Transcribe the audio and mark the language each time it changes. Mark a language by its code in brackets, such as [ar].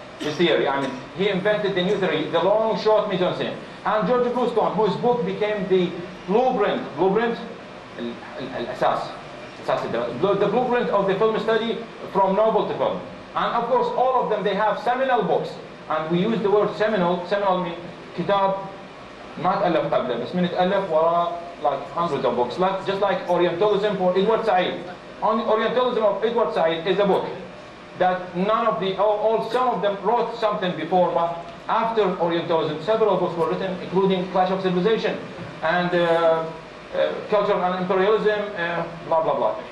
[en] This theory, I mean, he invented the new theory, the long, short mise-en-scène. And George Bluestone, whose book became the blueprint, the blueprint of the film study from novel to film. And of course, all of them, they have seminal books. And we use the word seminal. Seminal means [ar] كتاب ما تألف قبله, بس من تألف وراء [en] like hundreds of books. Just like Orientalism for Edward Said. Orientalism of Edward Said is a book that none of the, some of them wrote something before, but after Orientalism, several books were written, including Clash of Civilization and Culture and Imperialism, blah, blah, blah.